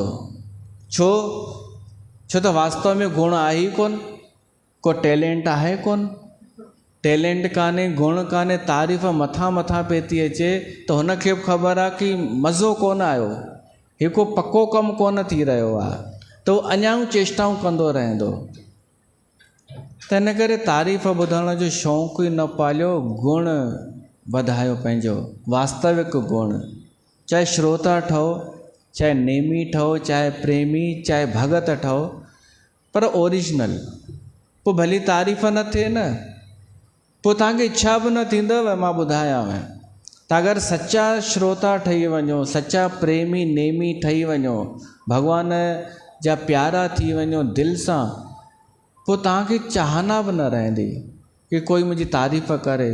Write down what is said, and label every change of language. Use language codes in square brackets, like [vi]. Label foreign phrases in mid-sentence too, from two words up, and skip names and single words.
[sd] छो त वास्तव में गुण आहे ई कोन, को टैलेंट आहे कोन, टैलेंट कान्हे, गुण कान्हे, तारीफ़ मथां पई थी अचे त हुनखे बि ख़बर आहे कि मज़ो कोन आयो, हीउ को पको कमु कोन थी रहियो आहे, त उहो अञा चेष्टाऊं कंदो रहंदो। त इन करे तारीफ़ ॿुधण जो शौक़ु ई न पालियो, गुण वधायो पंहिंजो, वास्तविक गुण। चाहे श्रोता ठहो, चाहे नेमी ठहो, चाहे प्रेमी, चाहे भगत ठहो, पर ओरिजिनल। पोइ भली तारीफ़ न थिए न, पोइ तव्हांखे इच्छा बि न थींदव मां ॿुधायांव। त अगरि सचा श्रोता ठही वञो, सचा प्रेमी नेमी ठही वञो, भॻवान जा प्यारा थी वञो दिलि सां, पोइ तव्हांखे चाहना बि न रहंदी कि कोई मुंहिंजी तारीफ़ करे।